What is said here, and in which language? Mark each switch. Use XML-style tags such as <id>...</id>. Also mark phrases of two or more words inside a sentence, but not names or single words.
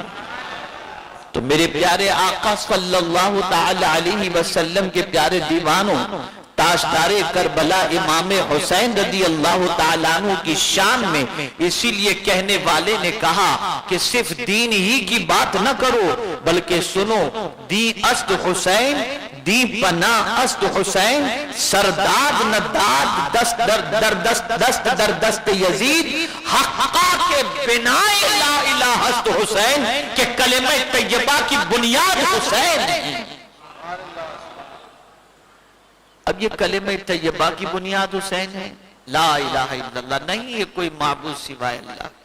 <ur>تو میرے پیارے آقا</ur> <ar>صلی اللہ تعالی علیہ وسلم</ar> <ur>کے پیارے دیوانوں، تاجدار کربلا امام حسین رضی</ur> <ar>اللہ تعالیٰ عنہ</ar> <ur>کی شان میں، اسی لیے کہنے والے نے کہا کہ صرف دین ہی کی بات نہ کرو، بلکہ سنو،</ur> <fa>دین است حسین، دی پناہ است حسین، سرداد نداد دست در دست دست در دست یزید، حقا کے بنائے لا الہ است حسین،</fa> <ur>کہ کلمہ طیبہ کی بنیاد حسین۔ اب یہ کلمہ طیبہ کی بنیاد حسین ہے،</ur> <ar>لا الہ الا اللہ،</ar> <ur>نہیں ہے کوئی معبود سوائے اللہ۔</ur>